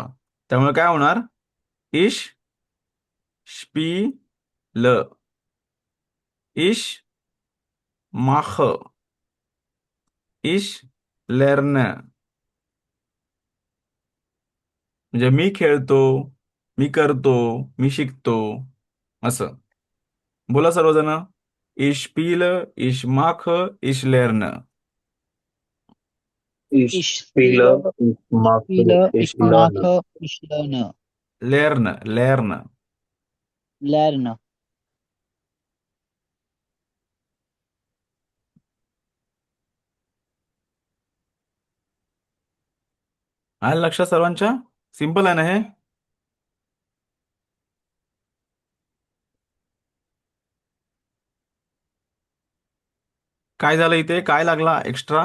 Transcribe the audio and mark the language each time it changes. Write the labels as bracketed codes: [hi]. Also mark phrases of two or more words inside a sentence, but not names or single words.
[mr] त्यामुळे काय होणार, [de] ich spiele, ich mache, ich lerne. [mr] म्हणजे मी खेळतो, मी करतो, मी शिकतो असं. बोला सर्वजण. [de] ich spiele, ich mache, ich lerne. Ich Ich spiele, spiele, ich ich mache, spiele, ich ich lerne. mache, ich lerne. lerne, lerne. Lerne. [mr] आलं लक्षात सर्वांच्या? सिंपल आहे ना हे? काय झालं इथे, काय लागला एक्स्ट्रा?